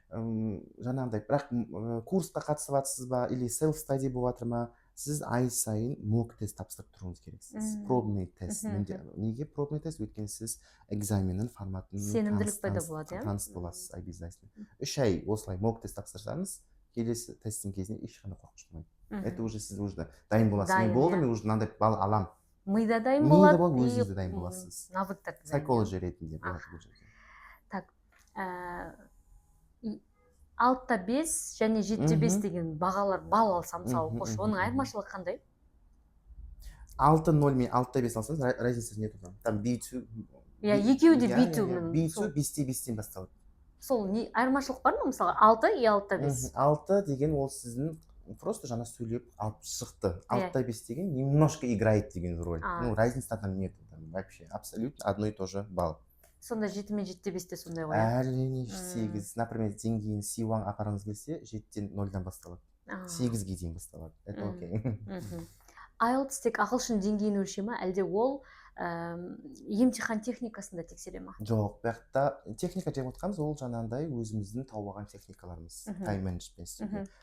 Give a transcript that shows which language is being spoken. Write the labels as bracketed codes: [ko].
[kk] Жаңағыдай, бірақ курсқа қатысып жатсыз ба, или self study болып жатыр ма, сіз ай сайын мок тест тапсырып тұруыңыз керексіз. Пробный тест. Неге пробный тест? Өйткені сіз экзаменнің форматын сенімділік пайда болады, таныс боласыз, обязательно. 3 ай осылай мок тест тапсырсаңыз, келесі тесттің кезінде ешқандай қорқыныш болмайды. [ru] Это уже [kk] сіз уже дайын боласыз. Мен болды, мен уже мынандай балл алам. Мида дайын болады, өзіңіз де дайын боласыз. Навыктар Психология ретінде болады бұл жерде. Так, 6-та 5 және 7-те 5 деген бағалар балл алсам, мысалы, оқушы, оның айырмашылығы қандай? 6-0 мен 6-та 5 алсаңыз, разницасы не тұрды? [ru] Там B2. [kk] Иә, екеуі де B2. B2 5-те 5-тен басталады. Сол айырмашылық бар ма, мысалы, 6 и 6-та 5? 6 деген ол сіздің просто жаңа сөйлеп алып шықты. [ru] 6-та 5 деген немножко играет деген роль. Ну, разница там нет. Вообще, абсолютно одно и то же балл. [kk] Сонда 7 мен 7-те 5-те сондай ғой? Әрине 8. Например, деңгейін C1 апарыңыз келсе, 7-тен 0-дан басталады. 8-ге дейін басталады. [ru] Это окей. [kk] IELTS тек ағылшын деңгейін өлшей ма, әлде ол емтихан техникасында тексере ма? Жоқ, бірақ техника деп отырғанымыз ол жаңағыдай өзіміздің тауып алған техникаларымыз, time management.